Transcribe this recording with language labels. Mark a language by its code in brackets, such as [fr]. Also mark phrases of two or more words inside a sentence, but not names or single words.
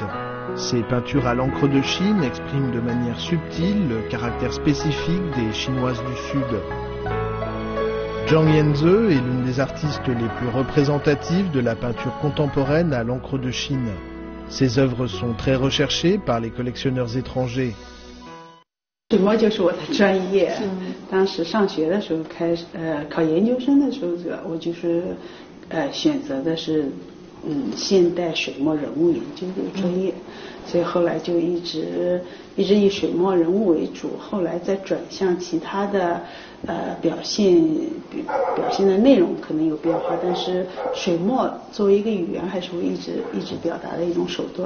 [fr] Ses peintures à l'encre de Chine expriment de manière subtile le caractère spécifique des Chinoises du Sud. Zhang Yanze est l'une des artistes les plus représentatives de la peinture contemporaine à l'encre de Chine. Ses œuvres sont très recherchées par les collectionneurs étrangers. [zh] 水墨就是我的专业，当时上学的时候考研究生的时候，我就是选择的是现代水墨人物研究这个专业，所以后来就一直以水墨人物为主，后来再转向其他的表现的内容可能有变化，但是水墨作为一个语言还是会一直表达的一种手段。